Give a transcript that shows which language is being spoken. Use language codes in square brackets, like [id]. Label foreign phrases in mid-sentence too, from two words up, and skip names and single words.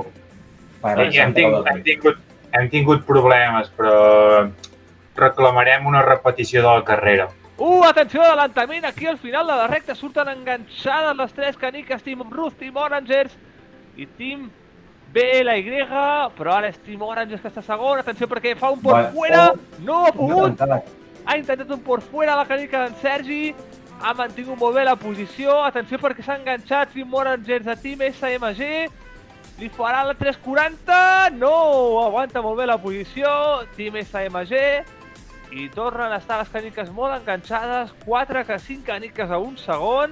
[ca] Bueno, hem tingut problemes, però reclamarem una repetició de la carrera. Atenció, adelantament, aquí al final de la recta surten enganxades les 3 caniques, Team Ruth, Team Orangers i Team BLY, però ara és Team Orangers que està segon. Atenció, perquè fa un [es] por fuera, [ca] no ha pogut. Ha intentat un [es] por fuera [ca] la canica d'en Sergi, ha mantingut molt bé la posició. Atenció, perquè s'ha enganxat Team Orangers a Team SMG. Li farà la 340, no, aguanta molt bé la posició, Team SMG. I tornen a estar les caniques molt enganxades, 4 que 5 caniques a un segon.